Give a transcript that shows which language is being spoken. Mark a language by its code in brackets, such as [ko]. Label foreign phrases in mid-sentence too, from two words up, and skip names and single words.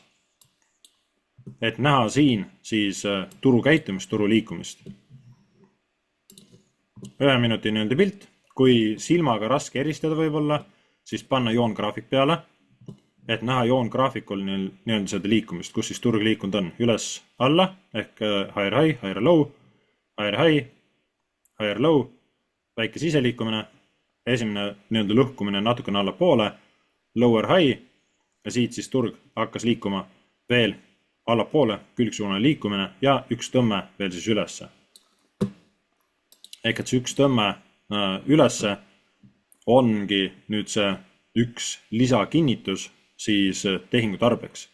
[et] Et näha siin siis turu käitumist, turu liikumist. 1 minuti nii-öelda pilt, kui silmaga raske eristada võib-olla, siis panna joongraafik peale, et näha joongraafikul nii-öelda seda liikumist, kus siis turg liikunud on üles alla, ehk [en] higher high, higher low, higher high, higher low, [et] väike siseliikumine, esimene nii-öelda lõhkumine natukene alla poole, [en] lower high [et] ja siit siis turg hakkas liikuma veel allapoole, külgsuunane liikumine ja üks tõmme veel siis ülesse. Ehk et see üks tõmme ülesse ongi nüüd see üks lisakinnitus siis tehingu tarbeks.